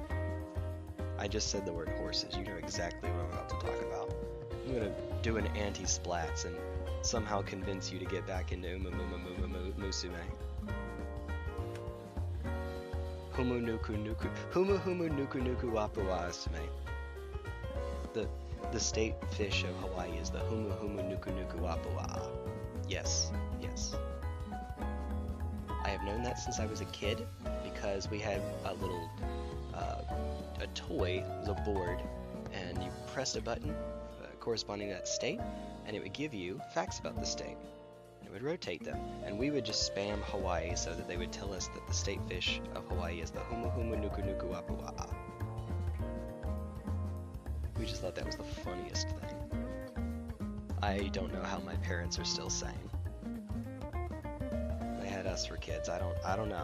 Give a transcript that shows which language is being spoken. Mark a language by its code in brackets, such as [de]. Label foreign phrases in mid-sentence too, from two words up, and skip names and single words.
[en] I just said the word horses. You know exactly what I'm about to talk about. I'm gonna do an anti-splats and somehow convince you to get back into Musume. Humu nuku nuku. Humu humu nuku nuku wapuwa asume. The state fish of Hawaii is the humu humu nuku nuku wapuwa. Yes, yes. I have known that since I was a kid. Because we had a little, a toy, it was a board, and you pressed a button corresponding to that state, and it would give you facts about the state. And it would rotate them, and we would just spam Hawaii so that they would tell us that the state fish of Hawaii is the humu humu nuku nuku wapua'a. We just thought that was the funniest thing. I don't know how my parents are still sane. Had us for kids. I don't know.